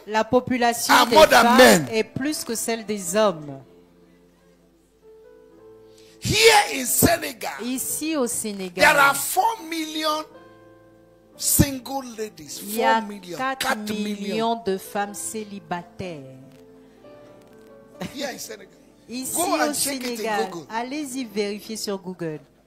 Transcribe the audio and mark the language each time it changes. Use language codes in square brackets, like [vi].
[fr] la population des femmes est plus que celle des hommes? [en] Here in Senegal, [fr] ici au Sénégal, [en] there are 4 million single ladies. [fr] 4 il y a million, 4 millions de femmes célibataires. [en] Here in Senegal. [fr] Ici au Sénégal, allez-y vérifier sur Google.